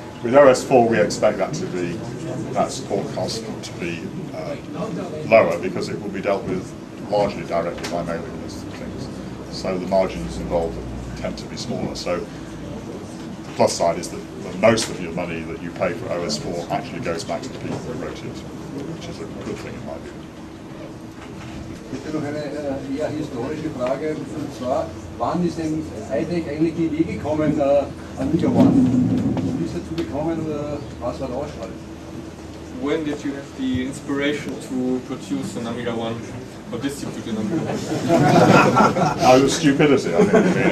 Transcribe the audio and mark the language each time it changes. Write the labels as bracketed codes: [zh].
[en] With OS4, we expect that support cost to be lower because it will be dealt with largely directly by mailing lists and things. So the margins involved tend to be smaller. So the plus side is that most of your money that you pay for OS4 actually goes back to the people who wrote it, which is a good thing in my view. [de] Bitte noch eine eher historische Frage, und zwar, wann ist denn eigentlich die Idee gekommen, Amiga One? Wie ist dazu gekommen oder was war der Ausschlag? [en] When did you have the inspiration to produce an Amiga One or distribute an Amiga One? Out of stupidity, I think.